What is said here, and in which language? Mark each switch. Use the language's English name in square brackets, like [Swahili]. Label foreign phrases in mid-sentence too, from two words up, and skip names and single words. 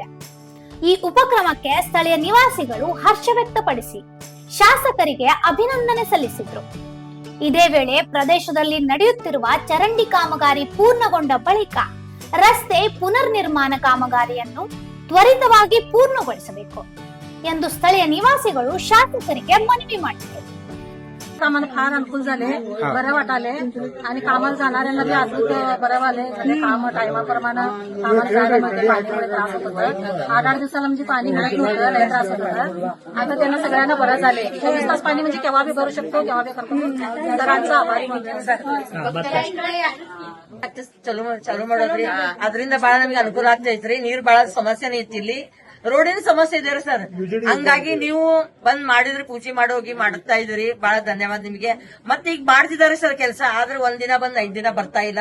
[Kannada] ಈ ಉಪಕ್ರಮಕ್ಕೆ ಸ್ಥಳೀಯ ನಿವಾಸಿಗಳು ಹರ್ಷ ವ್ಯಕ್ತಪಡಿಸಿ ಶಾಸಕರಿಗೆ ಅಭಿನಂದನೆ ಸಲ್ಲಿಸಿದರು. ಇದೇ ವೇಳೆ ಪ್ರದೇಶದಲ್ಲಿ ನಡೆಯುತ್ತಿರುವ ಚರಂಡಿ ಕಾಮಗಾರಿ ಪೂರ್ಣಗೊಂಡ ಬಳಿಕ ರಸ್ತೆ ಪುನರ್ ನಿರ್ಮಾಣ ಕಾಮಗಾರಿಯನ್ನು ತ್ವರಿತವಾಗಿ ಪೂರ್ಣಗೊಳಿಸಬೇಕು ಎಂದು ಸ್ಥಳೀಯ ನಿವಾಸಿಗಳು ಶಾಸಕರಿಗೆ ಮನವಿ ಮಾಡಿದರು. [Marathi] आम्हाला फार अनुकूल झाले, बरं वाटाले आणि कामाला जाणाऱ्यांना बी अद्भुत बरं वाले. काम टायमाप्रमाणे कामाला जाण्यामध्ये पाण्यामुळे त्रास होत होतं. 8-8 दिवसाला म्हणजे पाणी मिळत नव्हतं, लय त्रास होत होता. आता त्यांना सगळ्यांना बरं झाले. 24 तास पाणी म्हणजे केव्हा बी भरू शकतो, केव्हा बी करतो. सरांचा आभारी [Kannada] ಚಾಲು ಮಾಡೋದ್ರಿ. ಅದರಿಂದ ಬಹಳ ನಮಗೆ ಅನುಕೂಲ ಆಗ್ತೈತ್ರಿ. ನೀರ್ ಬಹಳ ಸಮಸ್ಯೆನೇ ಇತ್ತು. ಇಲ್ಲಿ ರೋಡಿನ ಸಮಸ್ಯೆ ಇದೆ ಸರ್. ಹಂಗಾಗಿ ನೀವು ಬಂದ್ ಮಾಡಿದ್ರೆ ಪೂಜೆ ಮಾಡೋಗಿ ಮಾಡುತ್ತಾ ಇದ್ರಿ. ಬಹಳ ಧನ್ಯವಾದ ನಿಮಗೆ. ಮತ್ತೆ ಈಗ ಮಾಡ್ತಿದ್ದಾರೆ ಸರ್ ಕೆಲಸ. ಆದ್ರೆ ಒಂದ್ ದಿನ ಬಂದ್ 5 ದಿನ ಬರ್ತಾ ಇಲ್ಲ.